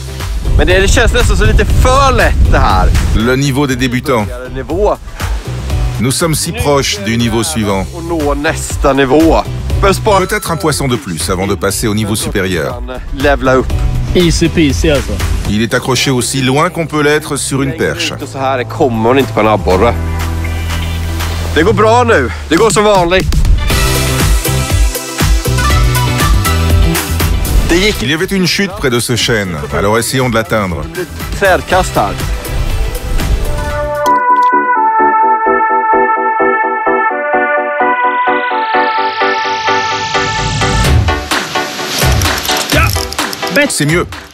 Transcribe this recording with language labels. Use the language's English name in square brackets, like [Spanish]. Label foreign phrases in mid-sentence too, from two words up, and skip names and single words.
[French] Le niveau des débutants. Nous sommes si proches du niveau suivant. Peut-être un poisson de plus avant de passer au niveau supérieur. [English] Easy peasy [Swedish] alltså. [French] Il est accroché aussi loin qu'on peut l'être sur une perche. [Swedish] Det går bra nu. Det går som vanligt. [French] Il y avait une chute près de ce chêne, alors essayons de l'atteindre. [Swedish] Trädkast här. [French] C'est mieux.